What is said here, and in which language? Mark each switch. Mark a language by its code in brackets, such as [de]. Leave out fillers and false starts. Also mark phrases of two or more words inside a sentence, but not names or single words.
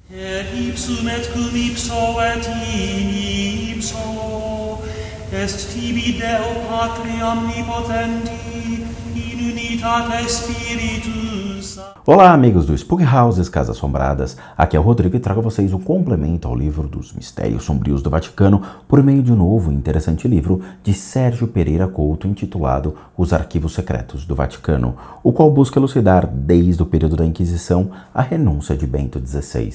[la] Per ipsum et cum ipso et in ipso est tibi Deo Patri omnipotenti in unitate Spiritus. [pt] Olá, amigos do Spook Houses Casas Assombradas. Aqui é o Rodrigo e trago a vocês um complemento ao livro dos Mistérios Sombrios do Vaticano por meio de um novo e interessante livro de Sérgio Pereira Couto intitulado Os Arquivos Secretos do Vaticano, o qual busca elucidar desde o período da Inquisição a renúncia de Bento XVI.